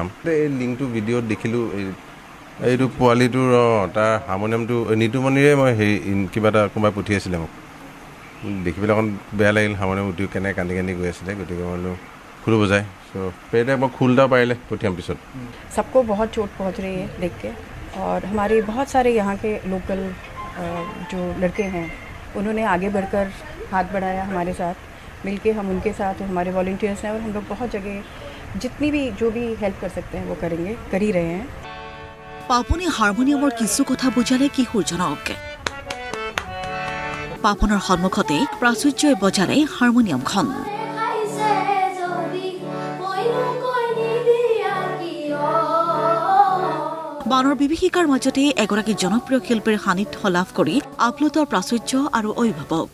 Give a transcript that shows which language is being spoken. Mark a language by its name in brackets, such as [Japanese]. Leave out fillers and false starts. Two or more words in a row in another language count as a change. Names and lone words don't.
[Assamese] এই লিংকটো ভিডিঅ'ত দেখিলোঁ। এইটো পোৱালিটোৰ তাৰ হাৰমনিয়ামটো নিতুমণিৰে মই কিবা এটা কোনোবাই পঠিয়াইছিলে মোক। দেখি পেলাই অকণ বেয়া লাগিল। হাৰমনিয়াম উঠি কেনে কান্দি কান্দি গৈ আছিলে। গতিকে মই বোলো খোলো বজাই পেটে মই খোল এটা পাৰিলে পঠিয়াম পিছত। [Hindi] सबको बहुत चोट पहुंच रही है देख के, और हमारे बहुत सारे यहाँ के लोकल जो लड़के हैं उन्होंने आगे बढ़कर हाथ बढ़ाया हमारे साथ मिलके। हम उनके साथ हमारे वॉलंटियर्स हैं और हम लोग बहुत जगह जितनी भी जो भी हेल्प कर सकते हैं वो करेंगे, कर ही रहे हैं। [Assamese] পাপনে হাৰমনিয়ামৰ কিছু কথা বুজালে কিশোৰজনক। পাপনৰ সন্মুখতে প্ৰাচুৰ্যই বজালে হাৰমনিয়ামখন। বানৰ বিভীষিকাৰ মাজতে এগৰাকী জনপ্ৰিয় শিল্পীৰ সান্নিধ্য লাভ কৰি আপ্লুত প্ৰাচুৰ্য আৰু অভিভাৱক।